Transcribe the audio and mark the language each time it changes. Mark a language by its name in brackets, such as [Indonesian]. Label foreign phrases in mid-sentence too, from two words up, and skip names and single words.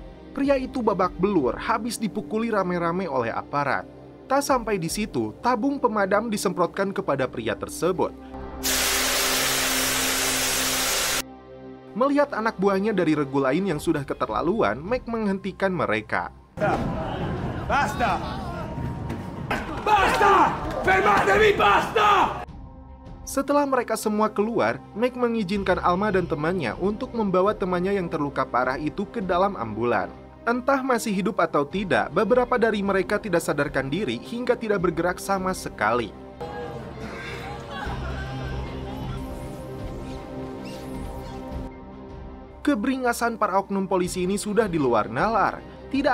[Indonesian] Pria itu babak belur, habis dipukuli rame-rame oleh aparat. Tak sampai di situ, tabung pemadam disemprotkan kepada pria tersebut. Melihat anak buahnya dari regu lain yang sudah keterlaluan, Mac menghentikan mereka. [Italian] Basta! Basta! Fermatevi, basta! [Indonesian] Setelah mereka semua keluar, Mac mengizinkan Alma dan temannya untuk membawa temannya yang terluka parah itu ke dalam ambulan. Entah masih hidup atau tidak, beberapa dari mereka tidak sadarkan diri hingga tidak bergerak sama sekali. Keberingasan para oknum polisi ini sudah di luar nalar.